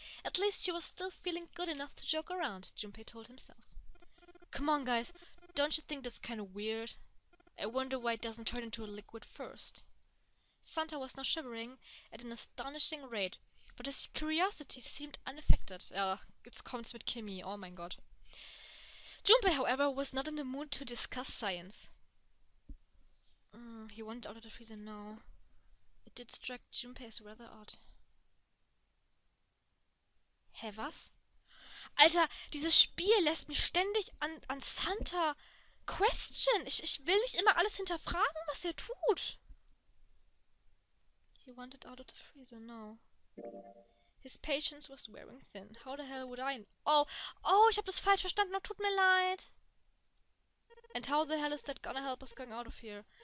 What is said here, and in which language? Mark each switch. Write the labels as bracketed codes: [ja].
[en] At least she was still feeling good enough to joke around, Junpei told himself. Come on, guys. Don't you think that's kind of weird? I wonder why it doesn't turn into a liquid first. Santa was now shivering at an astonishing rate, but his curiosity seemed unaffected. [de] Jetzt kommt's mit Kimi, oh mein Gott. [en] Junpei, however, was not in the mood to discuss science. He wanted out of the freezer now. It did strike Junpei as rather odd. [de] Hä, was? Alter, dieses Spiel lässt mich ständig an Santa question. Ich will nicht immer alles hinterfragen, was er tut. [en] He wanted out of the freezer, no. His patience was wearing thin. How the hell would I... [de] Oh, ich habe das falsch verstanden. Oh, tut mir leid. [en] And how the hell is that gonna help us going out of here?